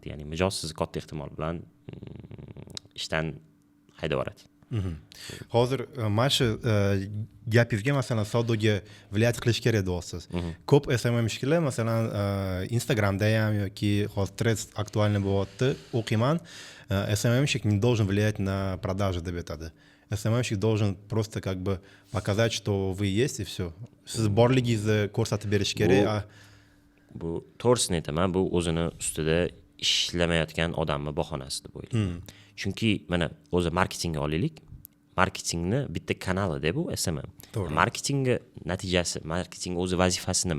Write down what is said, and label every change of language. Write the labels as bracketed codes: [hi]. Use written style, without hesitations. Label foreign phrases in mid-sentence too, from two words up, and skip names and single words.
[uz] Ya'ni mijoz sizni katta ehtimol bilan ishdan haydab yuboradi. Hozir mana shu gapingizga masalan savdoga viloyat qilish kerak deyapsiz. Ko'p SMM ishchilar masalan Instagramda ham yoki hozir Threads aktualniy bo'lyapti, o'qiyman. [ru] SMM-щик не должен влиять на продажи, [uz] deb aytadi. [ru] SMM-щик должен просто как бы показать, что вы есть и все. [uz] Siz borligingizni ko'rsatib berish kerak. Bu to'g'risini aytaman, bu o'zini ustida ishlamayotgan odamning bahonasi deb o'ylayman. Chunki mana o'zi marketingga olaylik. Marketingni bitta kanali deb bu SMM. Marketingga natijasi, marketing o'zi vazifasi nima?